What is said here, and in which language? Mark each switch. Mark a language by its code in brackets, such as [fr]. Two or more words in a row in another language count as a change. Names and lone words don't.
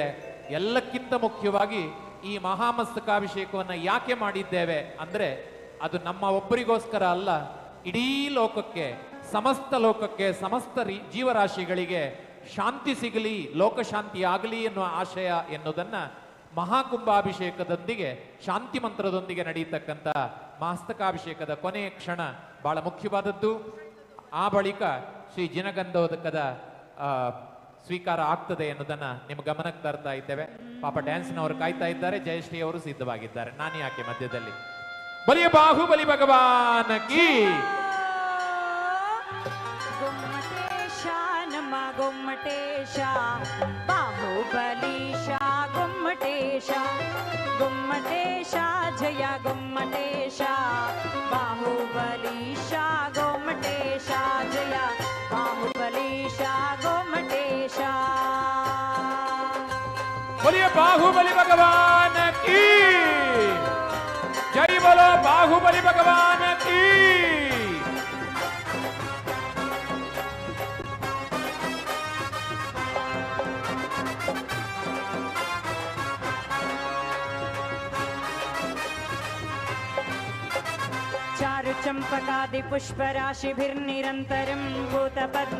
[kn] ಎಲ್ಲಕ್ಕಿಂತ ಮುಖ್ಯವಾಗಿ ಈ ಮಹಾಮಸ್ತಕಾಭಿಷೇಕವನ್ನು ಯಾಕೆ ಮಾಡಿದ್ದೇವೆ ಅಂದರೆ ಅದು ನಮ್ಮ ಒಬ್ಬರಿಗೋಸ್ಕರ ಅಲ್ಲ, ಇಡೀ ಲೋಕಕ್ಕೆ, ಸಮಸ್ತ ಲೋಕಕ್ಕೆ, ಸಮಸ್ತ ಜೀವರಾಶಿಗಳಿಗೆ ಶಾಂತಿ ಸಿಗಲಿ, ಲೋಕಶಾಂತಿ ಆಗಲಿ ಎನ್ನುವ ಆಶಯ ಎನ್ನುವುದನ್ನ ಮಹಾಕುಂಭಾಭಿಷೇಕದೊಂದಿಗೆ, ಶಾಂತಿ ಮಂತ್ರದೊಂದಿಗೆ ನಡೆಯತಕ್ಕಂಥ ಮಸ್ತಕಾಭಿಷೇಕದ ಕೊನೆಯ ಕ್ಷಣ ಬಹಳ ಮುಖ್ಯವಾದದ್ದು. ಆ ಬಳಿಕ ಶ್ರೀ ಜಿನಗಂಧೋದಕದ ಸ್ವೀಕಾರ ಆಗ್ತದೆ ಎನ್ನುವುದನ್ನ ನಿಮ್ಮ ಗಮನಕ್ಕೆ ತರ್ತಾ ಇದ್ದೇವೆ. ಪಾಪ ಡ್ಯಾನ್ಸ್ನವರು ಕಾಯ್ತಾ ಇದ್ದಾರೆ, ಜಯಶ್ರೀ ಅವರು ಸಿದ್ಧವಾಗಿದ್ದಾರೆ. ನಾನು ಯಾಕೆ ಮಧ್ಯದಲ್ಲಿ? [hi] बलिय बाहुबली भगवान की. [kn] ಗುಮ್ಮಟೇಶ ನಮ ಗುಮ್ಮಟೇಶ, ಬಾಹುಬಲೀಶ ಗುಮ್ಮಟೇಶ, ಗುಮ್ಮಟೇಶ ಜಯ ಗುಮ್ಮಟೇಶ, ಬಾಹುಬಲೀಶ ಗುಮ್ಮಟೇಶ ಜಯ, ಬಾಹುಬಲೀಶ ಗುಮ್ಮಟೇಶ. [hi] बोलिए बाहुबली भगवान की जय, बोलो बाहुबली भगवान की. [sa] चारु चंपकादि पुष्प राशिभिर्निरन्तरं भूत पद्म